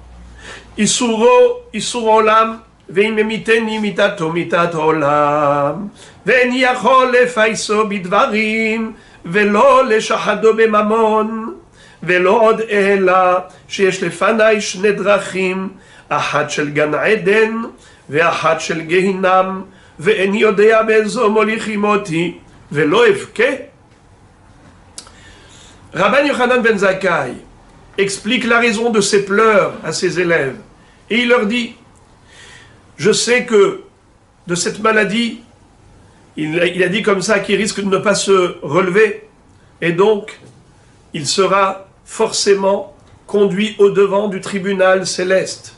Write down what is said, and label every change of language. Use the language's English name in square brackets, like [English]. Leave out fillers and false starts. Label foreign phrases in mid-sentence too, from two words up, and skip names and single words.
[Hebrew] איסור עולם, ואם ממיתני מיתתו מיתת עולם, ואני יכול לפייסו בדברים ולא לשחדו בממון, ולא עוד אלא שיש לפניי שני דרכים, אחת של גן עדן ואחת של גיהינם, ואיני יודע באיזו מוליכים אותי ולא אבכה. [French] Rabban Yochanan ben Zakkai explique la raison de ses pleurs à ses élèves et il leur dit, je sais que de cette maladie, il a dit comme ça qu'il risque de ne pas se relever et donc il sera forcément conduit au devant du tribunal céleste.